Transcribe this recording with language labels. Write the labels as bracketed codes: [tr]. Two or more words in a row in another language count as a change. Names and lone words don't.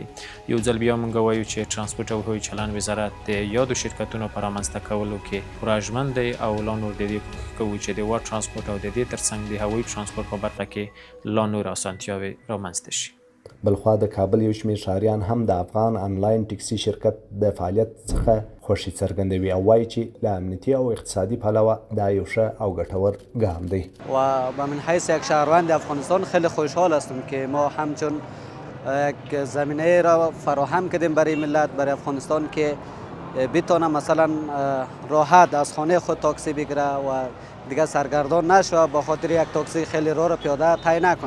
[ps] یو ځل بیا موږ وایو چې ترانسپورت او هوایي چلند وزارت د یادو شرکتونو په رامنځته کولو کې پوره ژمن دی او لا نور د دې کوو چې د هوا ترانسپورت او د دې ترڅنګ د هوایي ترانسپورت په برخه کې لا نور اسانتیاوې رامنځته شي. بلخوا د کابل یو شمېر ښاریان هم د افغان آنلاین ټکسي شرکت د فعالیت څخه خوښي څرګندوي او وایي چې له امنیتي او اقتصادي پلوه دا یو ښه او ګټور ګام دی. [fa] و من حیث یک شهروند افغانستان خیلی خوشحال هستم که ما همچون یک زمینه را فراهم کردیم برای ملت، برای افغانستان که بتونه مثلا راحت از خانه خود تاکسی بگیره و دیگه سرگردان نشه با خاطر یک تاکسی خیلی راه را پیاده طی نکنه.